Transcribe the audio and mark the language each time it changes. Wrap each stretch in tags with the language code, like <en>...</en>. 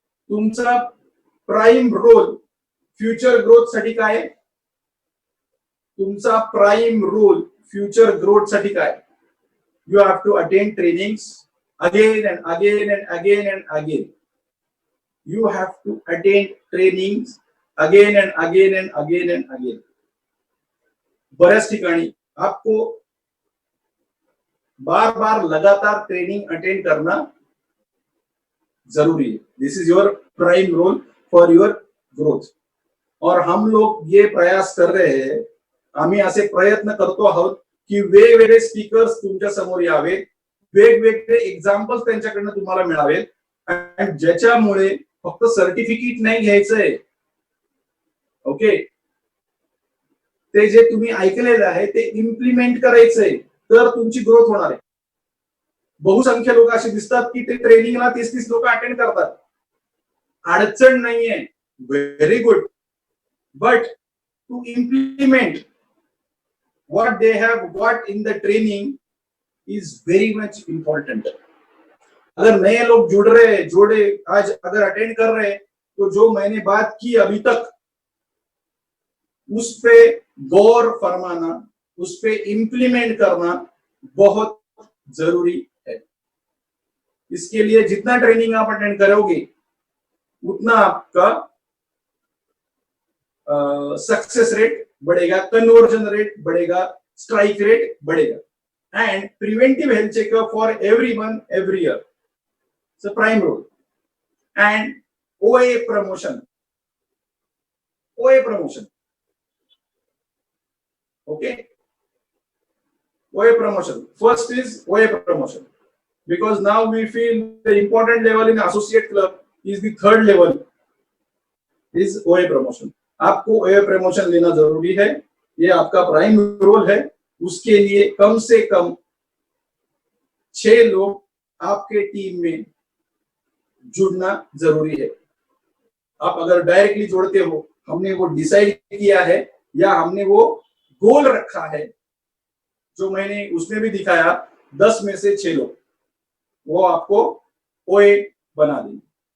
<mr>तुमचा prime role future growth साठी काय, तुमचा प्राईम रोल फ्युचर ग्रोथ साठी काय,</mr> <en>you have to attend trainings again and again</en> <mr>and again and again.</mr> <en>You have to attend trainings again and again and again and again.</en> <mr>बऱ्याच ठिकाणी</mr> <hi>आपको बार बार लगातार training attend करना जरूरी है.</hi> <en>This is your prime role for your growth.</en> <hi>और हम लोग ये प्रयास कर रहे हैं,</hi> <mr>आम्ही असे प्रयत्न करतो आहोत की वेगवेगळे स्पीकर्स तुमच्या समोर यावे, वेगवेगळे एक्झाम्पल्स त्यांच्याकडनं तुम्हाला मिळावेत आणि ज्याच्यामुळे फक्त सर्टिफिकेट नाही घ्यायचंय. ओके, ते जे तुम्ही ऐकलेलं आहे ते इम्प्लिमेंट करायचंय, तर तुमची ग्रोथ होणार आहे. बहुसंख्य लोक असे दिसतात की ते ट्रेनिंगला 30-30 लोक अटेंड करतात. अडचण नाहीये,</mr> <en>Very good, but to implement what they have got in the training is very much important.</en> <hi>अगर नए लोग जुड़ रहे जोड़े आज अगर अटेंड कर रहे तो जो मैंने बात की अभी तक उस पे गौर फरमाना, उस पे इम्प्लीमेंट करना बहुत जरूरी है. इसके लिए जितना ट्रेनिंग आप अटेंड करोगे उतना आपका सक्सेस रेट बढ़ेगा, कन्वर्जन रेट बढ़ेगा, स्ट्राइक रेट बढ़ेगा.</hi> <en>And preventive health checkup for everyone every year it's a prime role. And OA promotion, okay, OA promotion. First is OA promotion because now we feel the important level in associate club is the third level is OA promotion.</en> <hi>आपको OA promotion लेना जरूरी है, ये आपका prime role है. उसके लिए कम से कम 6 लोग आपके टीम में जुड़ना जरूरी है. आप अगर डायरेक्टली जोड़ते हो, हमने वो डिसाइड किया है या हमने वो गोल रखा है जो मैंने उसमें भी दिखाया, 10 में से 6 लोग वो आपको OA बना देंगे.</hi>